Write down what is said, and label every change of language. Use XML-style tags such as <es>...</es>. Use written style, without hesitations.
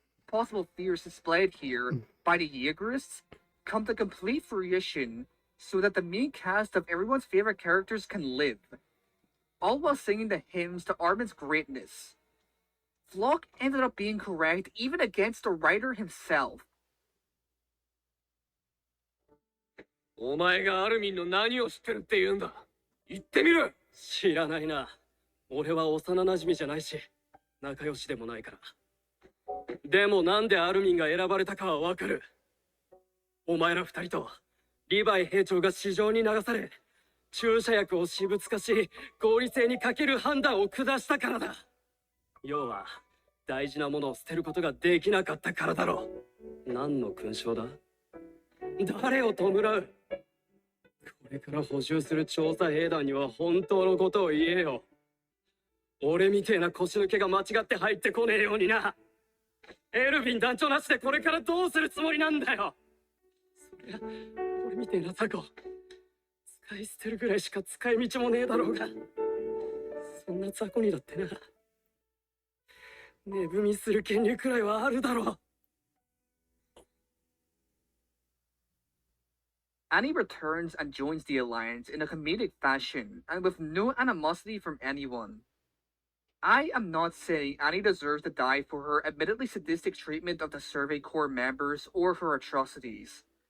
<en>possible fears displayed here by the Jaegerists come to complete fruition so that the main cast of everyone's favorite characters can live, all while singing the hymns to Armin's greatness. Flock ended up being correct even against the writer himself.</en> <ja>お前がアルミンの何を知ってるって言うんだ。言ってみる。知らないな。俺は幼馴染じゃないし、仲良しでもないから。でもなんでアルミンが選ばれたかはわかる。お前ら二人とリヴァイ兵長が市場に流され、注射薬を私物化し、合理性に欠ける判断を下したからだ。要は、大事なものを捨てることができなかったからだろう。何の勲章だ？誰を弔う？これから補充する調査兵団には本当のことを言えよ。俺みてえな腰抜けが間違って入ってこねえようにな。エルヴィン団長なしでこれからどうするつもりなんだよ。そりゃ俺みてえなタコ使い捨てるぐらいしか使い道もねえだろうが、そんな雑魚にだってな、値踏みする権利くらいはあるだろう。</ja> <en>Annie returns and joins the Alliance in a comedic fashion and with no animosity from anyone. I am not saying Annie deserves to die for her admittedly sadistic treatment of the Survey Corps members or her atrocities.</en>